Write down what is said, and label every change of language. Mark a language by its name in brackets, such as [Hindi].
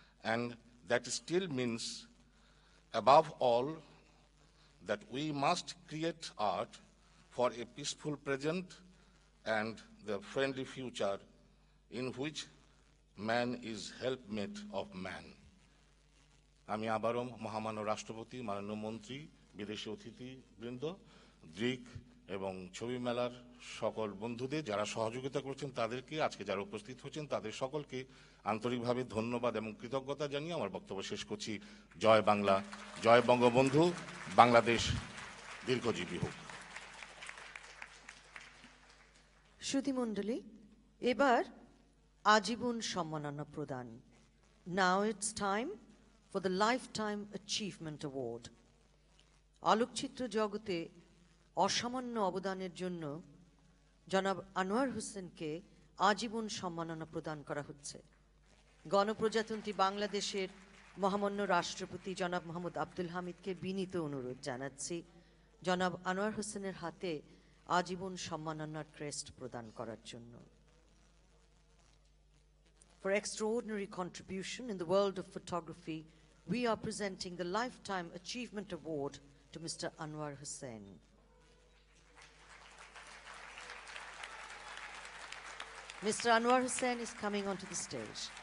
[English] And that still means, above all, that we must create art for a peaceful present and the friendly future in which man is helpmate of man. [Bangla] আমি আবারও মহামান্য রাষ্ট্রপতি, মাননীয় মন্ত্রী, বিদেশি অতিথিবৃন্দ, দ্রিক এবং ছবি মেলার সকল বন্ধুদের যারা সহযোগিতা করছেন তাদেরকে, আজকে যারা উপস্থিত হচ্ছেন তাদের সকলকে আন্তরিকভাবে ধন্যবাদ এবং কৃতজ্ঞতা জানিয়ে আমার বক্তব্য শেষ করছি। জয় বাংলা, জয় বঙ্গবন্ধু, বাংলাদেশ দীর্ঘজীবী হোক। সুধীমণ্ডলী, এবার আজীবন সম্মাননা প্রদান। [English] Now it's time for the Lifetime Achievement Award. [Bangla] আলোকচিত্র জগতে অসামান্য অবদানের জন্য জনাব আনোয়ার হোসেনকে আজীবন সম্মাননা প্রদান করা হচ্ছে। গণপ্রজাতন্ত্রী বাংলাদেশের মহামান্য রাষ্ট্রপতি জনাব মোহাম্মদ আব্দুল হামিদকে বিনীত অনুরোধ জানাচ্ছি জনাব আনোয়ার হোসেনের হাতে আজীবন সম্মাননার ক্রেস্ট প্রদান করার জন্য। [English] For extraordinary contribution in the world of photography, we are presenting the Lifetime Achievement Award to Mr. Anwar Hussain. Mr. Anwar Hussain is coming onto the stage.